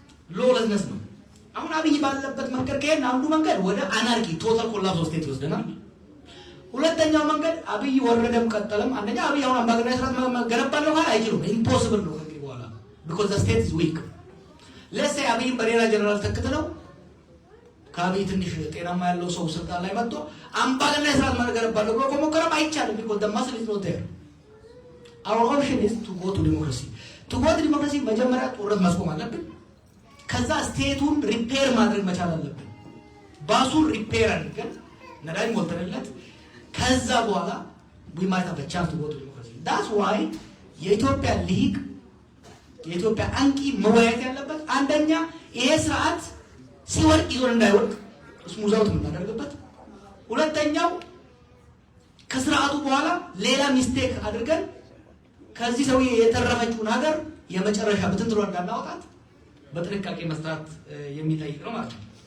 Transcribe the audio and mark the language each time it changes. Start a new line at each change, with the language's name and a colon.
Amharic: lawlessness ነው። አሁን አብይ ባለበት መንገድ ከሄድን አንዱ መንገድ ወደ አናርኪ ቶታል ኮላፕስ ስቴት ይወስደናል። ሁለተኛው መንገድ አብይ ወረደም ቀጠለም አንደኛ አብይ አሁን አምባገነናዊ ስርዓት መገነባለሁ ካለ አይችልም፣ ኢምፖሲብል ነው ከዚህ በኋላ
English: because the state is weak.
Amharic: let's say አብይን በሌላ ጀነራል ተክተለው ከአብይ ትንሽ ጤናማ ያለው ሰው ስልጣን ላይ መጥቶ አምባገነናዊ ስርዓት መገነባለሁ ብሎ ከሞከረም አይቻልም
English: because the muscle is not there. our option is to go to democracy. to go to democracy
Amharic: መጀመሪያ ጦርነት ማስቆም አለብን። ከዛ ስቴቱን ሪፔር ማድረግ መቻል አለብን። ባሱን ሪፔር አድርገን ነዳጅ ሞልተንለት ከዛ በኋላ
English: we might have a chance to go to democracy.
Amharic: that's why የኢትዮጵያ ሊግ የኢትዮጵያ አንቂ መወያየት ያለበት አንደኛ ይሄ ስርዓት ሲወርቅ ይዞን እንዳይወርቅ ስሙዛውት የምናደርግበት፣ ሁለተኛው ከስርዓቱ በኋላ ሌላ ሚስቴክ አድርገን ከዚህ ሰውዬ የተረፈችውን ሀገር የመጨረሻ ብትንትሮ እንዳናወጣት በጥንቃቄ መስራት የሚጠይቅ ነው ማለት ነው።